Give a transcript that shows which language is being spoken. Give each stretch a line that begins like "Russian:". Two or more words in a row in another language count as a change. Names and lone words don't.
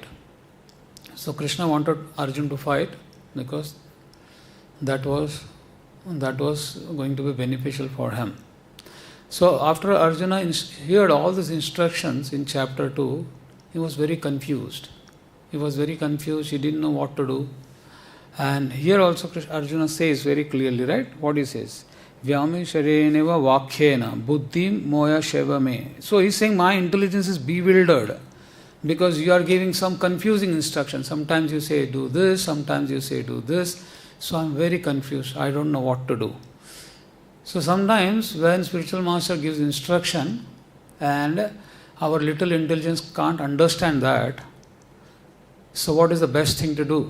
English: So Krishna wanted Arjuna to fight because that was going to be beneficial for him. So after Arjuna heard all these instructions in chapter 2, he was very confused. He didn't know what to do. And here also Arjuna says very clearly, right? What he says?
Sanskrit: व्यामिश्रेणेव वाक्येन बुद्धिं मोहयसीव.
English: So he's saying my intelligence is bewildered. Because you are giving some confusing instructions. Sometimes you say do this, sometimes you say do this. So I'm very confused. I don't know what to do. So sometimes when spiritual master gives instruction and our little intelligence can't understand that, so what is the best thing to do?